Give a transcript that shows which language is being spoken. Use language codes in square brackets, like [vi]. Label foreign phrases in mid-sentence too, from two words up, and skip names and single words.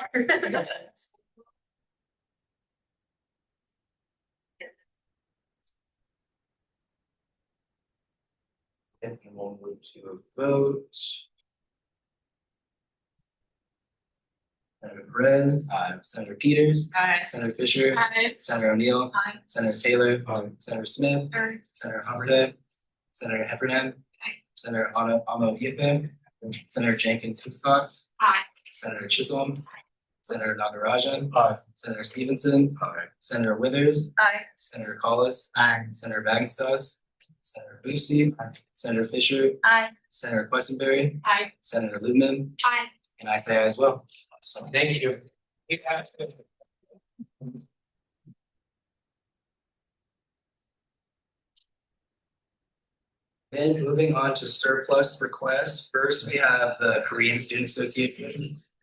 [en] And we'll move to a vote. Senator Perez. Aye. Senator Peters. Aye. Senator Fisher. Aye. Senator O'Neill. Aye. Senator Taylor. Senator Smith. Aye. Senator Haverday. Senator Heffernan. Senator Amo Diafe. Senator Jenkins Hiscox. Aye. Senator Chisholm. Senator Nagarajan. Aye. Senator Stevenson. Aye. Senator Withers. Aye. Senator Collis. Aye. Senator Bagenstos. Senator Boosie. Senator Fisher. Aye. Senator Questenberry. Aye. Senator Liebman. Aye. And I say aye as well. So thank you. Then moving on to surplus requests. First, we have the Korean Student Association.